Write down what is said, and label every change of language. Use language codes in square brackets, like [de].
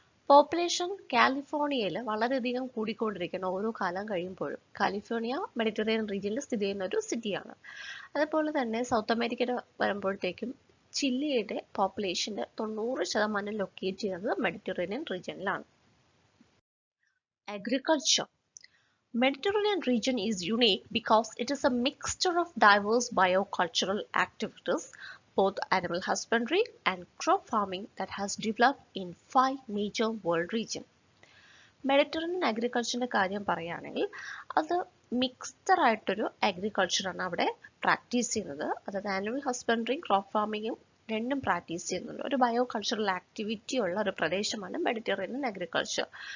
[ml] Population കാലിഫോർണിയയിൽ വളരെയധികം കൂടിക്കൊണ്ടിരിക്കുന്നു ഓരോ കാലം കഴിയുമ്പോഴും. കാലിഫോർണിയ മെഡിറ്ററേനിയൻ റീജിയനിൽ സ്ഥിതി ചെയ്യുന്ന ഒരു സിറ്റിയാണ്. അതുപോലെ തന്നെ സൗത്ത് അമേരിക്കയിൽ വരുമ്പോഴത്തേക്കും ചില്ലിയുടെ പോപ്പുലേഷൻ്റെ 90% ലൊക്കേറ്റ് ചെയ്യുന്നത് Mediterranean റീജിയനിലാണ്. Agriculture. [en] Mediterranean region is unique because it is a mixture of diverse biocultural activities, both animal husbandry and crop farming, that has developed in 5 major world regions. [ml] Mediterranean അഗ്രികൾച്ചറിൻ്റെ കാര്യം പറയുകയാണെങ്കിൽ അത് mixed ആയിട്ടൊരു അഗ്രികൾച്ചറാണ് അവിടെ practice ചെയ്യുന്നത്. അതായത് animal ഹസ്ബൻഡറിയും crop ഫാമിങ്ങും രണ്ടും practice ചെയ്യുന്നുണ്ട്. ഒരു ബയോ കൾച്ചറൽ ആക്ടിവിറ്റി ഉള്ള ഒരു പ്രദേശമാണ് മെഡിറ്ററേനിയൻ അഗ്രികൾച്ചർ.